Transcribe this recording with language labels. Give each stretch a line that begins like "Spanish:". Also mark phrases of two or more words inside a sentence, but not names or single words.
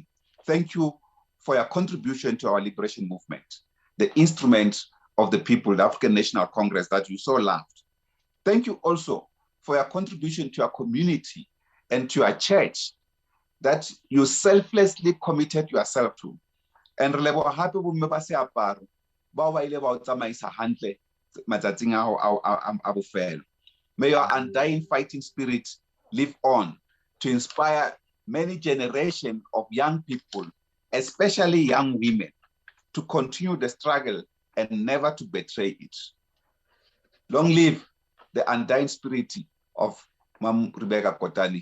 English: Thank you for your contribution to our liberation movement, the instrument of the people, the African National Congress that you so loved. Thank you also for your contribution to our community and to our church that you selflessly committed yourself to.
Southern Sotho: And relebo hape bo mme ba seaparo bao ba ile ba o tsamaisa hantle matsatsing a bofelo.
English: May your undying fighting spirit live on to inspire many generations of young people, especially young women, to continue the struggle and never to betray it. Long live the undying spirit of Mama Rebecca Kotane.